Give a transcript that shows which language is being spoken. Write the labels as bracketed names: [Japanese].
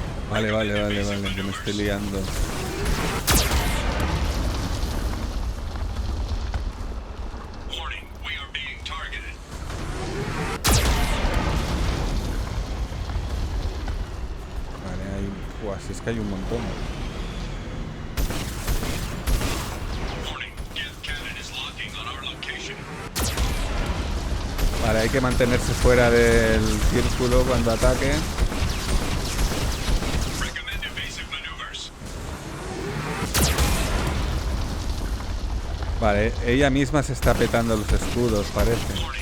[Spanish] Vale, que me estoy liando. [English] Warning, we are being targeted. [Spanish] Vale, hay... Uah, si es que hay un montón. [English] Warning, Geth cannon is locking on our location. [Spanish] Vale, hay que mantenerse fuera del círculo cuando ataque. [English] Recommend evasive maneuvers. [Spanish] Vale, ella misma se está petando los escudos, parece.